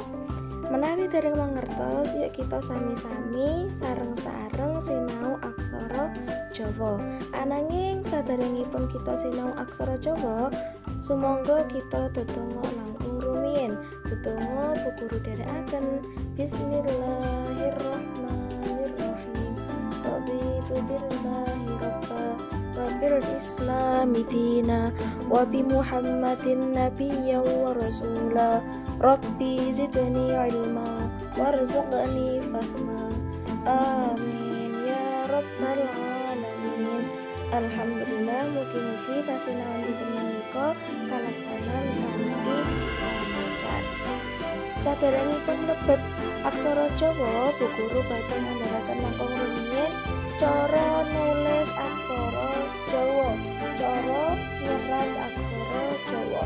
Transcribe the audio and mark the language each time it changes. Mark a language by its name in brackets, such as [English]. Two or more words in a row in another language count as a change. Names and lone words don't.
[Javanese] Menawi dereng mangertos, yuk kita sami-sami sareng-sareng sinau aksara Jawa. Ananging saderengipun kita sinau aksara Jawa, sumangga kita ndedonga langkung rumiyin. Ndedonga Bu Guru dherekaken Bismillahirrahmanirrahim. [Arabic] رضيت بالله ربا وبالإسلام دينا وبمحمد نبيا ورسولا. رب زدني علما وارزقني فهما. آمين يا رب العالمين. [Javanese] Alhamdulillah, mugi-mugi pasinaon dinten menika kalaksanan kanthi lancar. Saderengipun mlebet aksara Jawa, Bu Guru badhe ngandharaken langkung rumiyin cara nulis aksara Jawa, cara nyerat aksara Jawa.